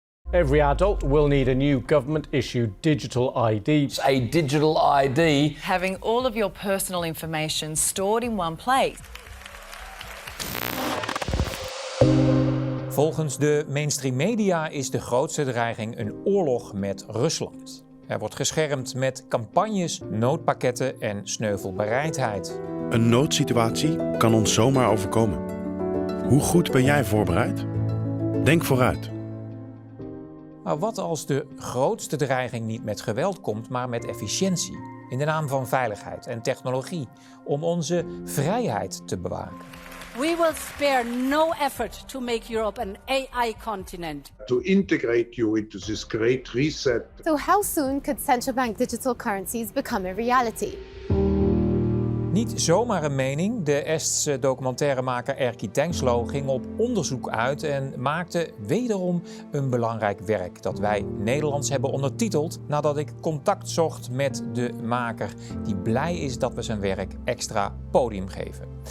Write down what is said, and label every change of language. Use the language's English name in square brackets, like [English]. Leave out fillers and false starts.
[English] Every adult will need a new government-issued digital ID. It's a digital ID. Having all of your personal information stored in one place. [Dutch] Volgens de mainstream media is de grootste dreiging een oorlog met Rusland. Er wordt geschermd met campagnes, noodpakketten en sneuvelbereidheid. Een noodsituatie kan ons zomaar overkomen. Hoe goed ben jij voorbereid? Denk vooruit. Maar wat als de grootste dreiging niet met geweld komt, maar met efficiëntie? In de naam van veiligheid en technologie, om onze vrijheid te bewaken. [English] We will spare no effort to make Europe an AI continent. To integrate you into this great reset. So how soon could central bank digital currencies become a reality? [Dutch] Niet zomaar een mening. De Estse documentairemaker Erki Tängslo ging op onderzoek uit en maakte wederom een belangrijk werk dat wij Nederlands hebben ondertiteld nadat ik contact zocht met de maker die blij is dat we zijn werk extra podium geven.